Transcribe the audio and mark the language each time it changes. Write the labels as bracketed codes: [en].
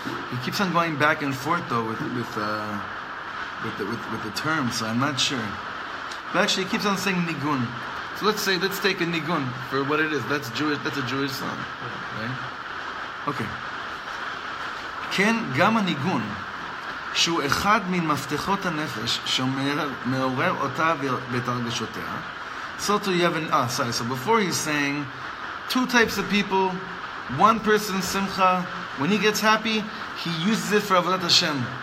[en] He keeps on going back and forth though with the term, so I'm not sure. But actually, he keeps on saying nigun. So let's take a nigun for what it is. That's Jewish. That's a Jewish song, right? Okay. [he] כן, גם הניגון, שהוא אחד ממפתחות הנפש, שמעורר אותה בתרגשותיה. [en] So before he's saying, two types of people, one person, simcha, when he gets happy, he uses it for avodat Hashem.